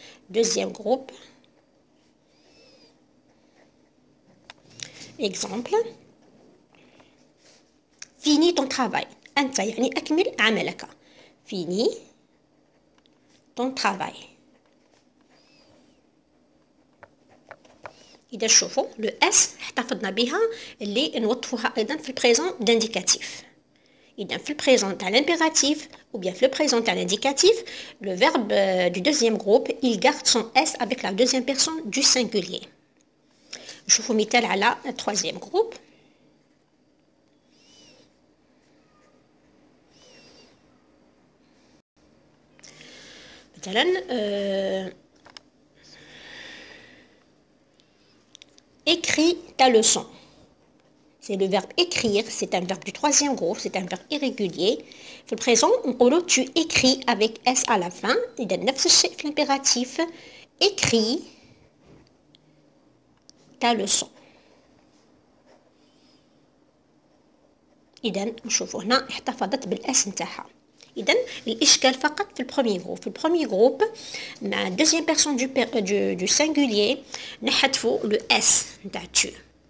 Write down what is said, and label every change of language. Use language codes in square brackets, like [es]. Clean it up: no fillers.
[fr] Deuxième groupe exemple fini ton travail [ar] أنت يعني أكمل عملك [fr] fini ton travail. [ar] إذا شوفوا لو اس احتفظنا بها اللي نوظفوها أيضا في البريزون دانديكاتيف. إذا في البريزون تاع [fr] l'impératif ou bien [ar] في البريزون تاع [fr] l'indicatif le verbe du deuxième groupe il garde son s avec la deuxième personne du singulier. [ar] نشوفوا مثال على التروازيام جروب. [fr] مثلا écris ta leçon. C'est le verbe écrire, c'est un verbe du troisième groupe, c'est un verbe irrégulier. [ar] في البريزون نقولوا [fr] tu écris avec s à la fin. [ar] إذا نفس الشيء في [fr] l'impératif écris ta leçon. [ar] إذا نشوفوا هنا احتفظت بالاس نتاعها. إذا الإشكال فقط في البروميي جروب. في البروميي جروب مع الدوزيام بيرسون دو سينغولير نحذفوا لو اس نتاع tu.